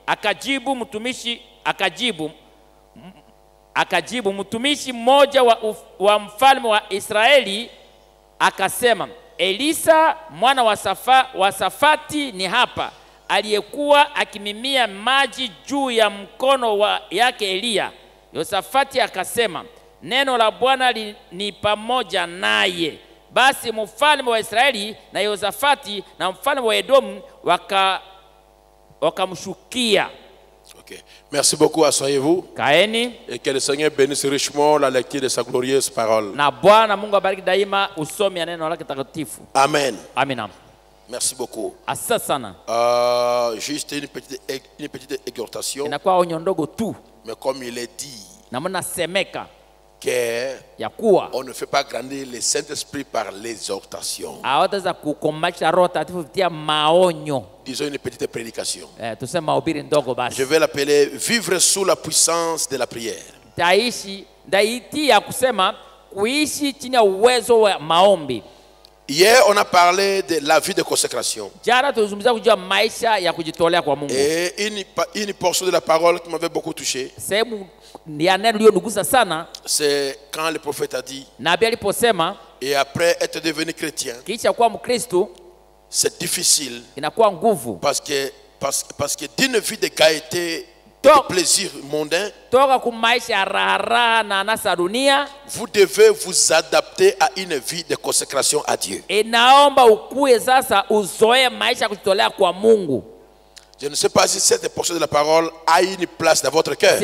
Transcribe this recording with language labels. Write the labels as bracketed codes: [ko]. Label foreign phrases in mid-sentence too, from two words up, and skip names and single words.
[sw] Akajibu mtumishi mmoja wa mfalme wa Israeli akasema, Elisa mwana wa Safati ni hapa, aliyekuwa akimimia maji juu ya mkono yake Eliya. Yosafati akasema, neno la Bwana ni pamoja naye. Basi mfalme wa Israeli na Yosafati na mfalme wa Edomu wakamshukia. [fr] Okay. Merci beaucoup, asseyez-vous. [sw] Kaeni. [fr] Et que le Seigneur bénisse richement la lecture de sa glorieuse parole. [sw] Na Bwana Mungu abariki daima usomi ya neno lake takatifu. [fr] Amen. [sw] Amina. [fr] Merci beaucoup. [sw] Asante sana. [fr] Juste une petite exhortation. [sw] Inakuwa onyo ndogo tu. [fr] Mais comme il est dit, [sw] na mnasemeka [fr] que [sw] ya kuwa [fr] on ne fait pas grandir le Saint-Esprit par l'exhortation. [sw] Hawataweza kukomaisha Roho Takatifu kupitia maonyo. [fr] Disons une petite prédication. [sw] Tuseme mahubiri ndogo basi. [fr] Je vais l'appeler vivre sous la puissance de la prière. [sw] Ndaitia kusema kuishi chini ya uwezo wa maombi. [fr] Hier, on a parlé de la vie de consécration. [sw] Jana tulizungumzia kujua maisha ya kujitolea kwa Mungu. [fr] Et une portion de la parole qui m'avait beaucoup touché. [sw] Sehemu ya neno iliyonugusa sana. [fr] C'est quand le prophète a dit. [sw] Nabii aliposema. [fr] Et après être devenu chrétien. [sw] Kisha kuwa Mkristo. [fr] C'est difficile. [sw] Inakuwa nguvu. [fr] Parce que d'une vie de gaieté, de plaisir mondain, vous devez vous adapter à une vie de consécration à Dieu. Je ne sais pas si cette portion de la parole a une place dans votre cœur.